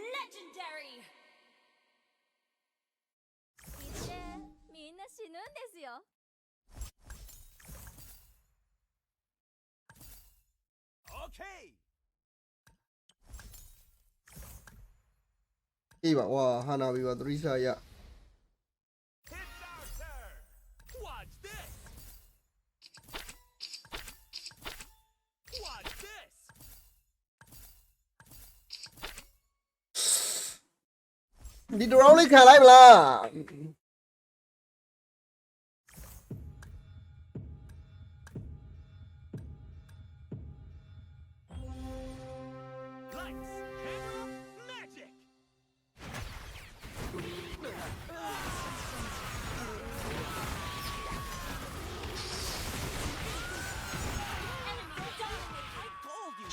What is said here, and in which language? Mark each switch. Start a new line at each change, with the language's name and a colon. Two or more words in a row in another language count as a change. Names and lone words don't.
English: legendary.
Japanese: 이제みんな死ぬんですよ
English: Okay.
Burmese: အေးပါဝါဟာနာဘီပါ3 star ရ
English: It's our turn. Watch this. Watch this.
Burmese: ဒီတရောင်းလေးခံလိုက်မလား
English: Lights, camera, magic. Enemy dominate. I told you.